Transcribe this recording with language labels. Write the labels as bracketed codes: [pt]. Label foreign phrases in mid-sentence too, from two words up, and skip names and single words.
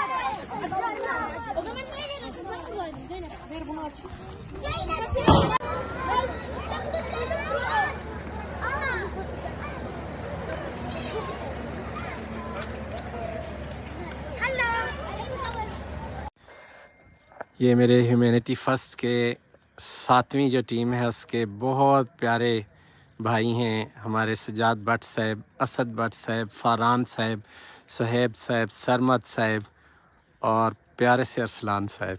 [tr] O zaman niye geliyor kızlar kullandı Zeynep? Ver bunu aç. [hi] ये मेरे ह्यूमैनिटी फ़र्स्ट के 7वीं जो टीम है उसके बहुत प्यारे भाई हैं हमारे सजाद भट्ट साहब, असद भट्ट साहब, फ़ारान साहब, सुहेब साहब, सलमत साहब और प्यारे से अरसलान साहब।